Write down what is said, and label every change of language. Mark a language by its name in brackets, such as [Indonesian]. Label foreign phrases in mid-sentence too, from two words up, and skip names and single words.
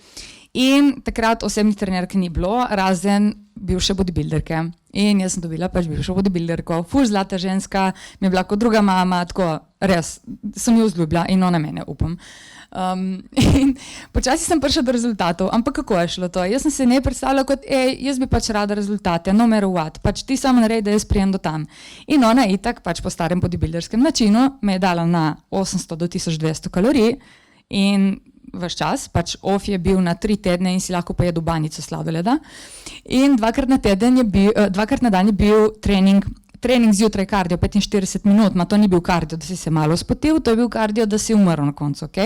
[Slovenian] In takrat osebnih trenerk ni bilo, razen bivše bodybuilderke. in jaz sem dobila pač bivšo bodybuilderko, ful zlata ženska, mi je bila kot druga mama, tako res, sem jo vzljubila in ona mene, upam. In počasi sem prišla do rezultatov, ampak kako je šlo to? Jaz sem se ne predstavljala kot, jaz bi pač rada rezultate, [English] no matter what, [Slovenian] pač ti samo narej, da jaz prijem do tam. In ona itak pač po starem bodybuilderskem načinu me je dala na 800 do 1200 kalorij in vaš čas, pač off je bil na 3 tedne in si lahko pojedel banico sladoleda. In dvakrat na dan je bil trening zjutraj kardio, 45 minut, ma to ni bil kardio, da si se malo spotil, to je bil kardio, da si umrl na koncu, ok?